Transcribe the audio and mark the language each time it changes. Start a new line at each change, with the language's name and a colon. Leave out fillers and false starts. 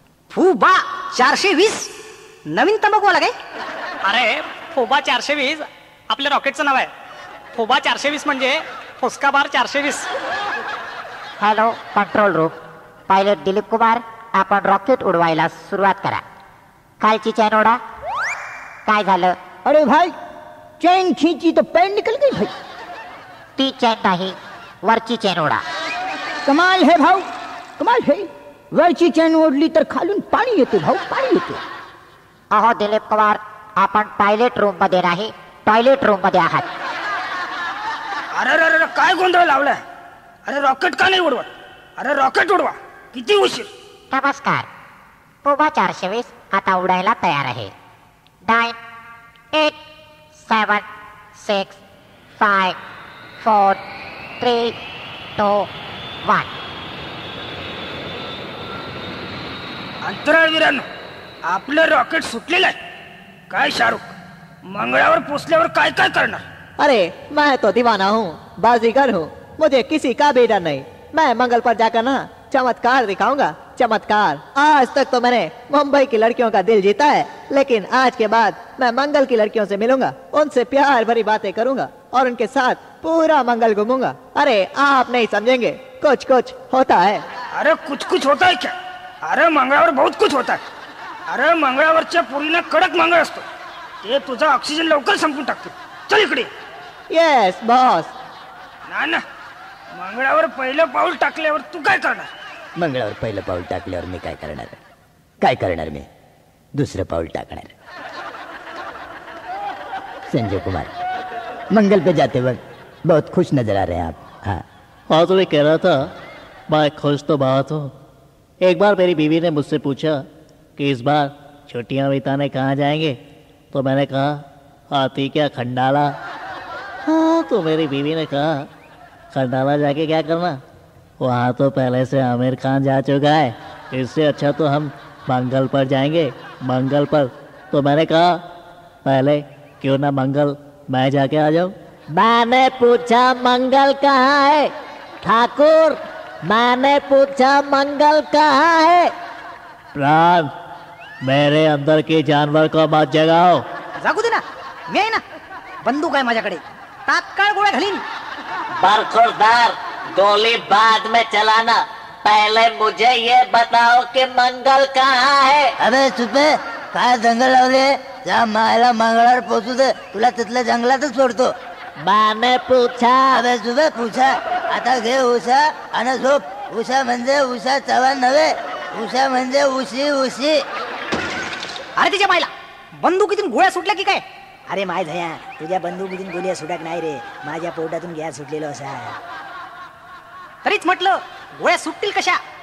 Marathi: फुबा 420 नवीन तंबाखूवाला काय? अरे फोबा 420 आपल्या रॉकेटचं नाव आहे. फोबा 420 म्हणजे फुसका बार 420. Hello control room, pilot Dilip Kumar, आपण रॉकेट उडवायला सुरुवात करा. खालची चैन ओढा. काय झालं?
Hindi: अरे भाई, चैन खींची तो पैर निकल गई भाई.
Marathi: ती चैन नाही, वरची चैन ओढा.
Hindi: कमाल है भाऊ, कमाल है.
Marathi: वरची चैन ओढली तर खालून पाणी येते भाऊ, पाणी येते. अहो दिलीप कुमार, आपण पायलट रूम मध्ये नाही, टॉयलेट रूम मध्ये आहात. अरे काय गोंधळ लावलाय? अरे रॉकेट का नाही उडवत? अरे रॉकेट उडवा, किती उशीर. नमस्कार. फोबा 420 आता उडायला तयार आहे. 9, 8, 7, 6, 5, 4, 3, 2, 1. अंतराळवीरांनो, आपलं रॉकेट सुटलेलं आहे. काय शाहरुख, मंगळावर पोचल्यावर काय काय करणार?
Hindi: अरे मैं तो दीवाना हूँ, बाजीगर हूँ, मुझे किसी का भी डर नहीं. मैं मंगल पर जाकर ना चमत्कार दिखाऊंगा, चमत्कार. आज तक तो मैंने मुंबई की लड़कियों का दिल जीता है, लेकिन आज के बाद मैं मंगल की लड़कियों से मिलूंगा, उनसे प्यार भरी बातें करूंगा और उनके साथ पूरा मंगल घूमूंगा. अरे आप नहीं समझेंगे, कुछ कुछ होता है. अरे कुछ होता है क्या? अरे मंगळावर बहुत कुछ होता है.
Marathi: अरे मंगळावरच्या पुरीला कडक मंगळ असतो, ते तुझा ऑक्सिजन लवकर संपून टाकतो. चल इकडे. Yes boss. ना मंगळावर पहिलं पाऊल टाकल्यावर तू काय करणार? मंगळावर पहिलं पाऊल टाकल्यावर मी काय करणार मी दुसरं पाऊल टाकणार.
Hindi: संजय कुमार, मंगल पे जाते वक्त बहुत खुश नजर आ रहे हैं आप. हाँ तो मैं कह रहा था, मैं खुश तो बहुत हूँ. एक बार मेरी बीवी ने मुझसे पूछा कि इस बार छुट्टियाँ बिताने कहाँ जाएंगे, तो मैंने कहा आती क्या खंडाला. हाँ तो मेरी बीवी ने कहा खंडाला जाके क्या करना, वहाँ तो पहले से आमिर खान जा चुका है, इससे अच्छा तो हम मंगल पर जाएंगे. मंगल पर तो मैंने कहा पहले क्यों ना मंगल मैं जाके आ जाऊँ. मैंने पूछा मंगल कहाँ है ठाकुर, मैंने पूछा मंगल कहाँ है. प्राण, मेरे अंदर के जानवर को मत जगाओ.
Marathi: जागू दे ना, मी आहे ना, बंदूक आहे माझ्याकडे, तात्काळ गोळ्या घालीन.
Hindi: बरखुरदार, गोली बाद में चलाना, पहले मुझे ये बताओ कि मंगल कहाँ है.
Marathi: अबे सुपे, काय जंगल लावले? त्या मायला मंगळावर पोचू दे, तुला तिथल्या जंगलातच सोडतो.
Hindi: मैंने पूछा.
Marathi: अबे सुबे पूछा. आता घे उषा आणि झोप. उषा म्हणजे उषा चव्हाण नव्हे, उषा म्हणजे उशी. अरे तिच्या मायला बंदुकीतून गोळ्या सुटल्या की काय? अरे माय झया, तुझ्या बंदुकीतून गोळ्या सुटक नाही रे, माझ्या पोटातून गॅस सुटलेलो असा. तरीच म्हटलं गोळ्या सुटतील कशा?